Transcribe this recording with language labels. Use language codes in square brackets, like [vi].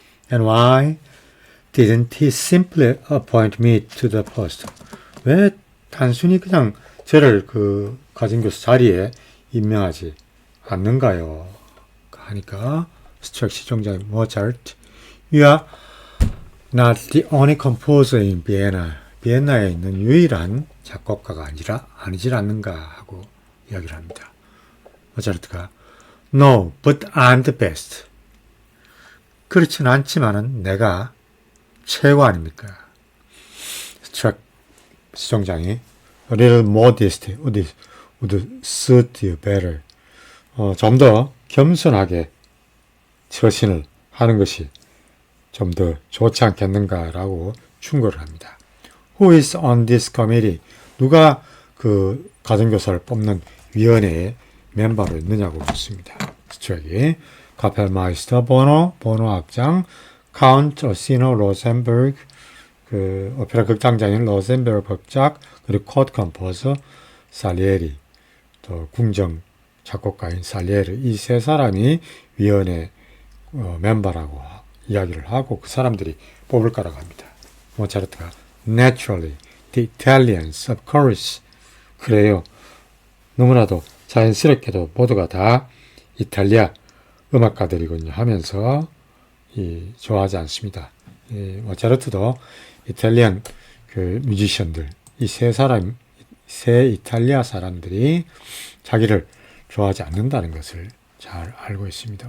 [en] And why didn't he simply appoint me to the post? [ko] 왜 단순히 그냥 저를 가정교사 자리에 임명하지 않는가요? 하니까 스트랙 시종장이 [en] 모차르트, you are not the only composer in Vienna. [ko] 비엔나에 있는 유일한 작곡가가 아니질 않는가 하고 이야기를 합니다. [en] 모차르트가 No, but I'm the best. [ko] 그렇진 않지만은 내가 최고 아닙니까? 스트랙 시종장이 [en] A little modesty would suit you better. [ko] 좀 더 겸손하게 처신을 하는 것이 좀 더 좋지 않겠는가라고 충고를 합니다. [en] Who is on this committee? [ko] 누가 가정교사를 뽑는 위원회의 멤버로 있느냐고 묻습니다. 스트랙이 카펠마이스터 보노 악장, 카운트 오시노 로센버그 오페라 극장장인 로센버그 극작, 그리고 코드 컴포저 살리에리, 또 궁정 작곡가인 살리에리, 이 세 사람이 위원회 멤버라고 이야기를 하고 그 사람들이 뽑을 거라고 합니다. [en] 모차르트가 Naturally, the Italians, of course. [ko] 그래요. 너무나도 자연스럽게도 모두가 다 이탈리아 음악가들이군요 하면서 좋아하지 않습니다. 모차르트도 이탈리안 뮤지션들, 이 세 이탈리아 사람들이 자기를 좋아하지 않는다는 것을 잘 알고 있습니다.